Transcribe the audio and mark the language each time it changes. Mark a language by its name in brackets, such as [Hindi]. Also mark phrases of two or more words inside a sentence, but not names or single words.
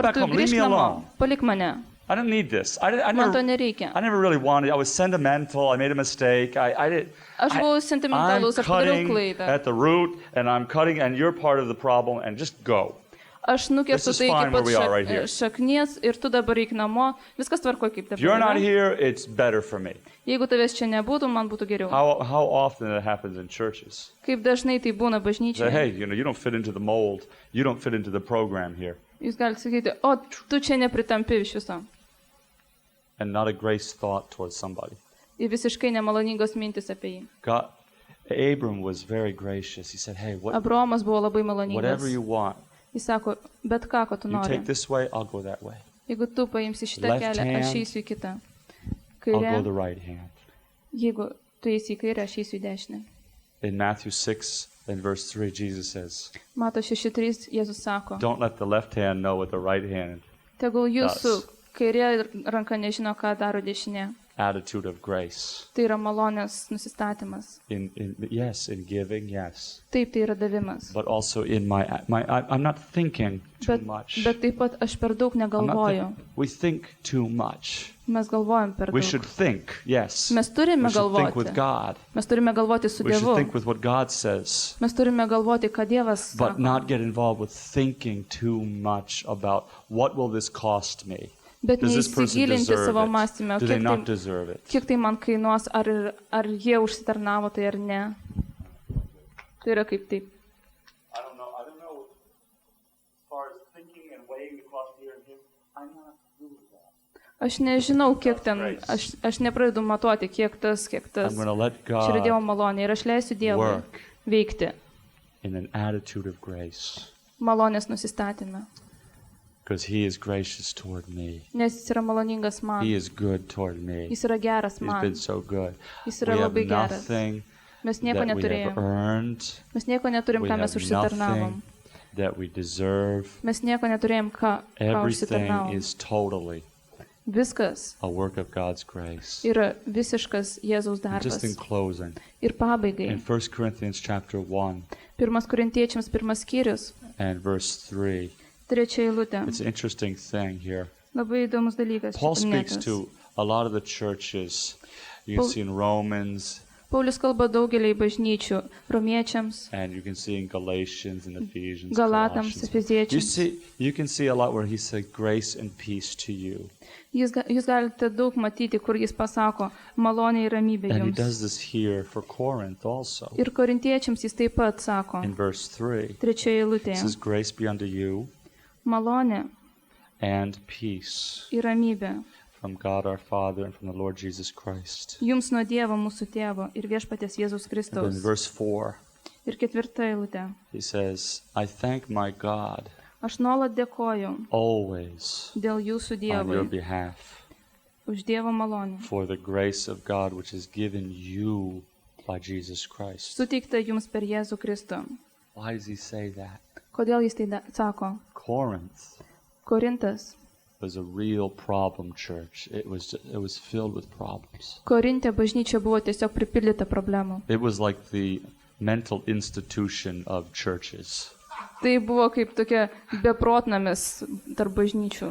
[English] back [Lithuanian] tu [English] home. Leave [Lithuanian] grįžk [English] me [Lithuanian] namo, [English] alone. [Lithuanian] palik mane, [English] I don't need this. I [Lithuanian] man to [English] never, [Lithuanian] nereikia. [English] I never really wanted. I was sentimental. I made a mistake. I did. [Lithuanian] Aš buvau [English] I'm [Lithuanian] sentimentalus, aš padariau [English] cutting [Lithuanian] klaidą. [English] at the root, and I'm cutting, and you're part of the problem. And just go. [Lithuanian] Aš nukerstu [English] This is [Lithuanian] tai iki [English] fine where [Lithuanian] pat [English] we are right here. [Lithuanian] šaknies ir tu dabar eik namo, viskas tvarko kaip [English] If you're [Lithuanian] dabar. [English] not [Lithuanian] yra. [English] here, it's better for me. [Lithuanian] Jeigu tavęs čia nebūtų, man būtų geriau. [English] How often it happens in churches? [Lithuanian] Kaip dažnai tai būna [English] Say, [Lithuanian] bažnyčioje. [English] hey, you don't fit into the mold. You don't fit into the program here. [Lithuanian] Jūs galite sakyti, o tu čia nepritampi iš viso. [English] And not a grace thought towards somebody. [Lithuanian] Ir visiškai nemaloningos mintis apie jį. [English] God, Abram was very gracious. He said, hey, [Lithuanian] Abraomas buvo labai maloningas. [English] whatever you want, [Lithuanian] Jis sako, bet ką, ko tu [English] you [Lithuanian] nori. [English] take this way, I'll go that way. [Lithuanian] Jeigu tu paimsi šitą [English] Left [Lithuanian] kelią, aš [English] hand, [Lithuanian] eisiu į kitą. [English] I'll [Lithuanian] Kairė, [English] go the right hand. [Lithuanian] jeigu tu eisi į kairę, aš eisiu į dešinę. [English] In Matthew 6 and verse 3, Jesus says, [Lithuanian] Mato 6.3, Jėzus sako, [English] don't let the left hand know what the right hand [Lithuanian] tegul jūsų [English] does. [Lithuanian] kairė ranka nežino, ką daro dešinė. [English] Attitude of grace. [Lithuanian] Tai yra malonės nusistatymas. [English] Yes, in giving, yes. [Lithuanian] Taip, tai yra davimas. [English] But also in I'm not thinking too [Lithuanian] Bet, [English] much. [Lithuanian] bet taip pat aš per daug [English] I'm not [Lithuanian] negalvoju. [English] we think too much. [Lithuanian] Mes galvojam per [English] We [Lithuanian] daug. [English] should think, yes. [Lithuanian] Mes turime [English] We should think with [Lithuanian] galvoti. [English] God. [Lithuanian] Mes turime galvoti su [English] We should [Lithuanian] Dievu. [English] think with what God says. [Lithuanian] Mes turime galvoti, ką Dievas [English] But [Lithuanian] sako. [English] not get involved with thinking too much about what will this cost me? [Lithuanian] Bet [English] Does this person [Lithuanian] neįsigilinti [English] deserve [Lithuanian] savo [English] it? [Lithuanian] mąstymę, [English] Do they not deserve it? [Lithuanian] kiek tai man kainuos, ar jie užsitarnavo tai ar ne. Tai yra kaip taip. [English] I don't know. As far as thinking and weighing the cost here and here, I'm not good with that. [Lithuanian] Aš nežinau, kiek ten, aš nepradedu matuoti, kiek tas. [English] I'm going to let [Lithuanian] Čia yra Dievo [English] God [Lithuanian] malonė ir aš leisiu Dievui [English] work [Lithuanian] veikti [English] in an attitude of grace, [Lithuanian] malonės nusistatymę. [English] because He is gracious toward me. [Lithuanian] Nes jis yra maloningas man. [English] He is good toward me. [Lithuanian] Jis yra geras [English] He's [Lithuanian] man. [English] been so good. [Lithuanian] Jis [English] We [Lithuanian] yra [English] have [Lithuanian] labai geras. [English] nothing [Lithuanian] Mes nieko [English] that we have [Lithuanian] neturėjom. [English] earned. [Lithuanian] Mes nieko neturim, [English] We [Lithuanian] ką mes [English] have [Lithuanian] užsitarnavom. [English] nothing that we deserve. [Lithuanian] Mes nieko neturėjom, ką [English] Everything [Lithuanian] užsitarnavom. [English] is totally [Lithuanian] Viskas [English] a work of God's grace. [Lithuanian] yra visiškas Jėzaus [English] Just in [Lithuanian] darbas. [English] closing, [Lithuanian] Ir pabaigai. [English] in 1 Corinthians chapter 1 [Lithuanian] 1 Korintiečiams 1 skyrius, [English] and verse 3, [Lithuanian] 3 eilutė. [English] it's an interesting thing here. [Lithuanian] Labai įdomus dalykas. čia [English] Paul speaks [Lithuanian] paminėtas. [English] to a lot of the churches. You can Paul- see in Romans, [Lithuanian] Paulius kalba daugeliai bažnyčių, romiečiams, [English] and you can see in Galatians and Ephesians. [Lithuanian] Galatams, [English] Colossians. [Lithuanian] Efeziečiams. [English] You can see a lot where he said, "Grace and peace to you," [Lithuanian] Jūs galite daug matyti, kur jis pasako malonė ir ramybė [English] and he [Lithuanian] jums. [English] does this here for Corinth also. [Lithuanian] Ir korintiečiams jis taip pat sako, [English] In verse 3, [Lithuanian] 3 [English] it [Lithuanian] eilutėje, [English] says, "Grace be unto you [Lithuanian] malonė [English] and peace [Lithuanian] ir ramybė [English] from God our Father and from the Lord Jesus Christ." [Lithuanian] jums nuo Dievo mūsų tėvo ir viešpaties Jėzaus [English] And then [Lithuanian] Kristaus. [English] in verse 4, [Lithuanian] Ir 4 eilutė. [English] he says, "I thank my God [Lithuanian] Aš nuolat dėkoju [English] always [Lithuanian] dėl jūsų [English] on your [Lithuanian] Dievui, [English] behalf [Lithuanian] už Dievo malonę. [English] for the grace of God which is given you by Jesus Christ." [Lithuanian] Suteikta jums per Jėzų Kristų. [English] Why does he say that? [Lithuanian] Kodėl jis tai sako? [English] Corinth [Lithuanian] Korintas. [English] was a real problem church. It was filled with problems. [Lithuanian] Korinte bažnyčia buvo tiesiog pripildyta problemų. [English] It was like the mental institution of churches. [Lithuanian] Tai buvo kaip tokia beprotnamis tarp bažnyčių.